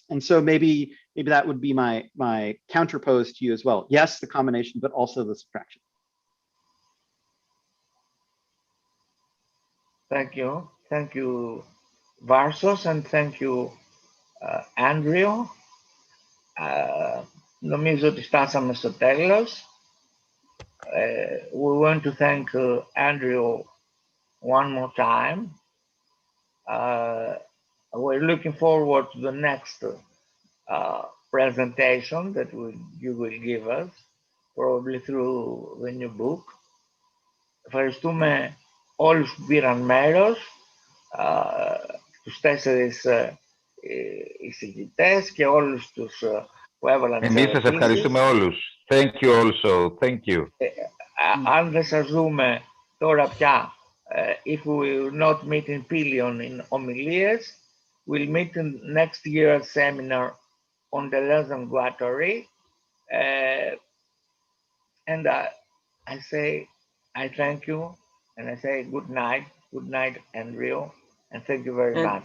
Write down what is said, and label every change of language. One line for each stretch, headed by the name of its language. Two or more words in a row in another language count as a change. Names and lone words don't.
English: And so maybe that would be my counterpose to you as well. Yes, the combination, but also the subtraction. Thank you, Varsos, and thank you, Andrew.
Greek: Νομίζω ότι φτάσαμε στο τέλος.
English: We want to thank Andrew one more time. We're looking forward to the next presentation that you will give us, probably through the new book.
Greek: Ευχαριστούμε όλους που πήραν μέρος, τους 4 εισηγητές και όλους τους που έβαλαν τις ερωτήσεις. Εμείς σας ευχαριστούμε όλους.
English: Thank you also. Thank you.
Greek: Αν δεν σας δούμε τώρα πια,
English: if we will not meet in Pilion in ομιλίες, we'll meet in next year's seminar on Deleuze-Guattari. And I say, I thank you, and I say good night, Andrew, and thank you very much.